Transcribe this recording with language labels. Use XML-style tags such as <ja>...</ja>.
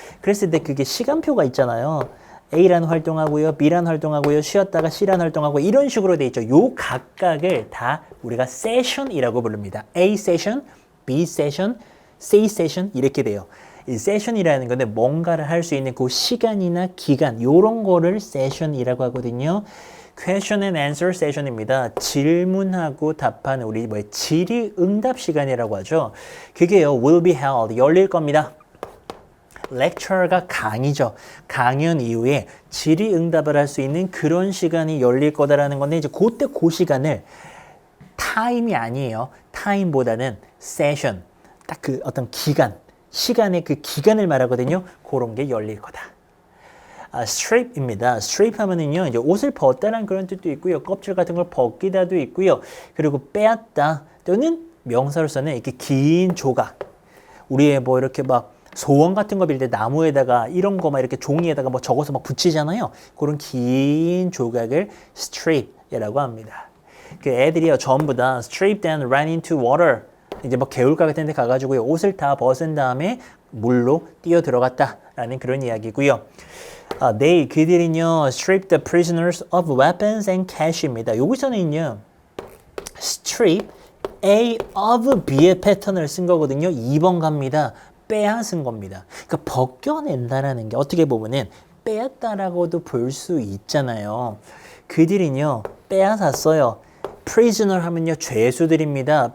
<ko>그랬을 때 그게 시간표가 있잖아요. A란 활동하고요, B란 활동하고요, 쉬었다가 C란 활동하고 이런 식으로 돼 있죠. 요 각각을 다 우리가 세션이라고 부릅니다. A 세션, B 세션, C 세션 이렇게 돼요. 이 세션이라는 건데 뭔가를 할 수 있는 그 시간이나 기간 요런 거를 세션이라고 하거든요.</ko> <en>Question and Answer 세션입니다.</en> <ko>질문하고 답하는 우리 질의응답 시간이라고 하죠. 그게요,</ko> <en>will be held,</en> <ko>열릴 겁니다. lecture가 강의죠. 강연 이후에 질의응답을 할 수 있는 그런 시간이 열릴 거다라는 건데 이제 그때 그 시간을 타임이 아니에요. 타임보다는 세션, 딱 그 어떤 기간, 시간의 그 기간을 말하거든요. 그런 게 열릴 거다. strip입니다. strip 하면은요, 이제 옷을 벗다라는 그런 뜻도 있고요. 껍질 같은 걸 벗기다도 있고요. 그리고 빼앗다 또는 명사로서는 이렇게 긴 조각. 우리의 뭐 이렇게 막 소원 같은 거 빌 때 나무에다가 이런 거 막 이렇게 종이에다가 뭐 적어서 막 붙이잖아요. 그런 긴 조각을 strip이라고 합니다. 그 애들이요, 전부 다</ko> <en>stripped and ran into water.</en> <ko>이제 뭐 개울가 같은 데 가가지고요, 옷을 다 벗은 다음에 물로 뛰어 들어갔다라는 그런 이야기고요. 그들은요,</ko> <en>strip the prisoners of weapons and cash입니다.</en> <ko>여기서는요, strip A of B의 패턴을 쓴 거거든요. 2번 갑니다. 빼앗은 겁니다. 그러니까 벗겨낸다라는 게 어떻게 보면은 빼앗다라고도 볼 수 있잖아요. 그들은요, 빼앗았어요. prisoner 하면요, 죄수들입니다.</ko>